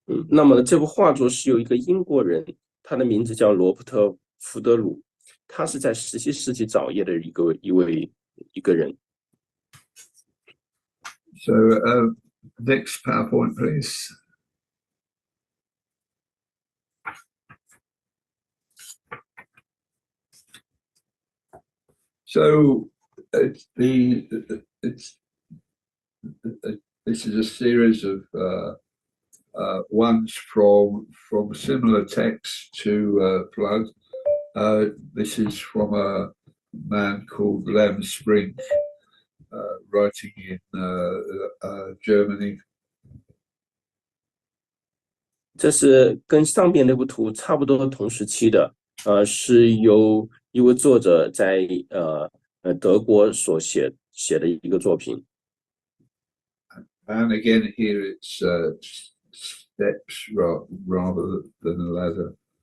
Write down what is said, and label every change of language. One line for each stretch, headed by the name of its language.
Chinese: 那么这部画作是由一个英国人，他的名字叫罗伯特·福德鲁，他是在17世纪早叶的一个人。
English: So next PowerPoint, please. So this is a series of ones from similar texts to Flood. This is from a man called Lem Spring, writing in Germany.
Chinese: 这是跟上边那幅图差不多同时期的，是由一位作者在德国所写的一个作品。
English: And again, here it's steps rather than a ladder.